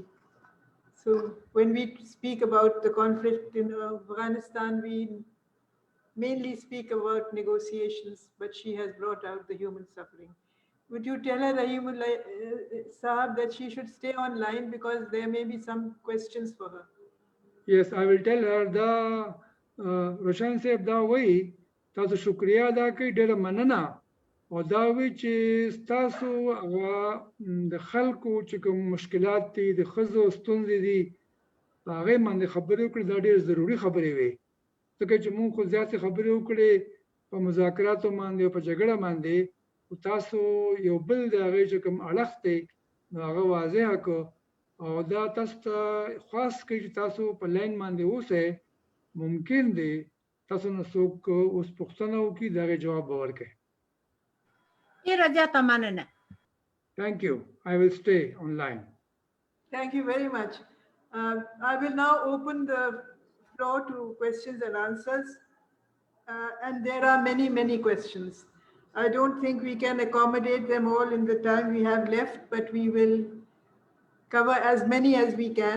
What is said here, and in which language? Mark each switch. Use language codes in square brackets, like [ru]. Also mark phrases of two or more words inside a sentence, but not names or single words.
[en] So when we speak about the conflict in Afghanistan, we mainly speak about negotiations, but she has brought out the human suffering. Would you tell her, Rahimullah Sahab, that she should stay online because there may be some questions for her? Yes, I will tell her. [ps] د روښان صاحب دا وايي تاسو شکریه ادا کړي ډېره مننه او دا وی چې تاسو هغه د خلکو چې کوم مشکلات دي د ښځو ستونزې دي په هغې باندې خبرې وکړي. دا ډېر ضروري خبرې وې ځکه چې موږ خو زیاتې خبرې وکړې په مذاکراتو باندې او په جګړه باندې، خو تاسو یو بل د هغې چې کوم اړخ دی نو هغه واضحه کړو او دا تاسو ته خاص کړي چې تاسو په لاین باندې اوسئ. ممکن دی تاسو نه څوک اوس پوښتنه وکړي د هغې جواب به ورکړئ. [en] Thank you. I will stay online. Thank you very much. I will now open the floor to questions and answers. And there are many, many questions. I don't think we can accommodate them all in the time we have left, but we will cover as many as we can.